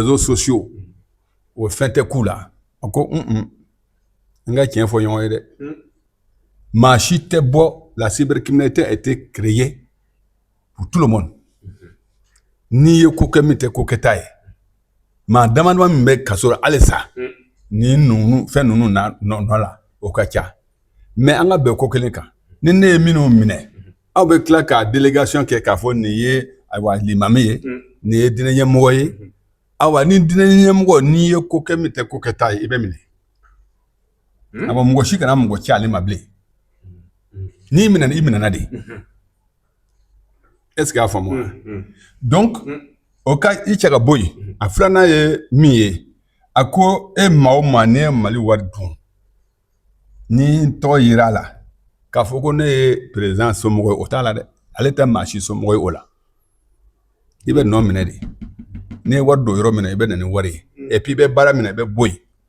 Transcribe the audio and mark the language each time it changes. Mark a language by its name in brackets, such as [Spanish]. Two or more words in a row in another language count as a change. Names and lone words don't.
[French] réseaux sociaux [Bambara] o fɛn tɛ k'u la a ko n ka tiɲɛ fɔ ɲɔgɔn ye dɛ maa si tɛ bɔ la [French] cybercriminalité a été créée pour tout le monde [Bambara] n'i ye ko kɛ min tɛ ko kɛta ye maa dama dama min bɛ kaso la halisa ni fɛn ninnu nɔ la o ka ca mais an ka bɛn ko kelen kan ni ne ye minnu minɛ aw bɛ tila ka délégation kɛ k'a fɔ nin ye ayiwa limami ye nin ye diinɛ ɲɛmɔgɔ ye ayiwa ni diinɛ ɲɛmɔgɔ n'i ye ko kɛ min tɛ ko kɛta ye i bɛ minɛ ayiwa mɔgɔ si kana mɔgɔ ci ale ma bilen n'i minɛna i minɛna de [French] est-ce que [Bambara] a faamu wa donc o ka i cɛ ka bɔ yen a filanan ye min ye a ko e maa o maa ne ye Mali wari dun ni tɔgɔ yera a la k'a fɔ ko ne ye président somɔgɔ ye o t'a la dɛ ale tɛ maa si somɔgɔ ye o la i bɛ nɔ minɛ de n'i ye wari don yɔrɔ min na i bɛ na ni wari ye [French] et puis [Bambara] i bɛ baara minɛ i bɛ bɔ yen